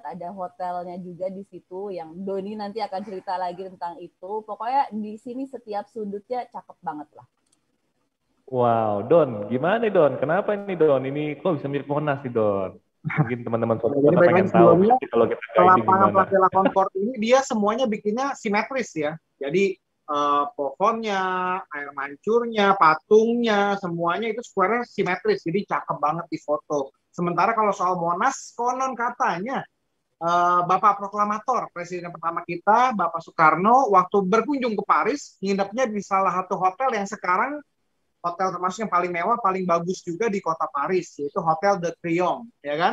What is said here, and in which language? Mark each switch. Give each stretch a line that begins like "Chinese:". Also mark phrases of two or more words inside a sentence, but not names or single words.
Indonesian: Ada hotelnya juga di situ yang Doni nanti akan cerita lagi tentang itu. Pokoknya di sini setiap sudutnya cakep banget lah. Wow, Don, gimana nih Don? Kenapa ini Don? Ini kok bisa mirip Monas sih Don? Mungkin teman-teman foto pengen tahu kalau kita guiding gimana. Place de la Concorde ini dia semuanya bikinnya simetris ya. Jadi pohonnya, air mancurnya, patungnya, semuanya itu square-nya simetris, jadi cakep banget di foto. Sementara kalau soal Monas, konon katanya Bapak Proklamator, Presiden pertama kita, Bapak Soekarno, waktu berkunjung ke Paris, nginepnya di salah satu hotel yang sekarang hotel termasuk yang paling mewah, paling bagus juga di kota Paris, yaitu Hotel de Crillon, ya kan?